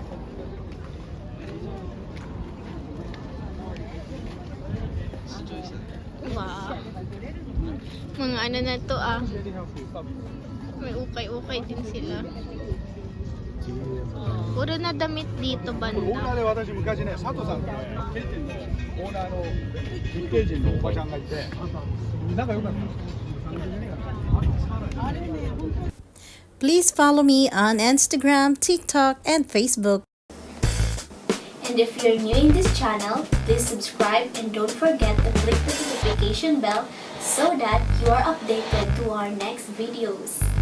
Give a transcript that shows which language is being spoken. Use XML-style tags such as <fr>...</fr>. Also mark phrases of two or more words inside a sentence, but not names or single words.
<tl>Wow. Mga ano na to ah. May ukay-ukay din sila. Puro na damit dito</tl> <ja>オーナ</ja> <tl>banda.</tl> <ja>ーで私昔ね佐藤さんってオーナーの日系人のおばちゃんがいて仲良かったんですよ。</ja> <en>Please follow me on Instagram, TikTok, and Facebook. And if you're new in this channel, please subscribe and don't forget to click the notification bell so that you are updated to our next videos.</en>